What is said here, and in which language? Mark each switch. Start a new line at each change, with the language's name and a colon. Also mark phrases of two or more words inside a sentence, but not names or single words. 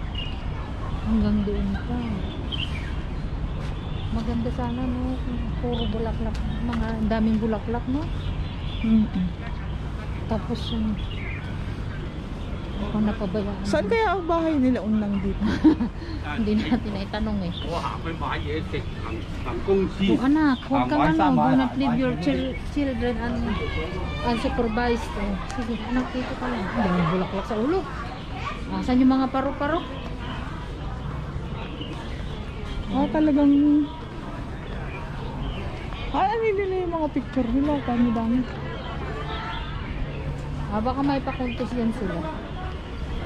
Filipino: Hanggang doon pa. Maganda sana, no? Puro bulaklak. Mga daming bulaklak, no? Tapos yung baka napabayaan. saan kaya ang bahay nila unang dito? Hindi natin na itanong eh.
Cantonese: 我行去買嘢食，行公司。
Filipino: Oh, anak, huwag kang Marsa,
English: do Marsa, not leave your Marsa. children unsupervised.
Filipino: Oh. Sige, anak, dito ka lang. Hindi mo bulaklak sa ulo. Saan yung mga paru-paro? Talagang ano nila yung mga picture nila, dami-dami. Baka may pa-contest yan sila.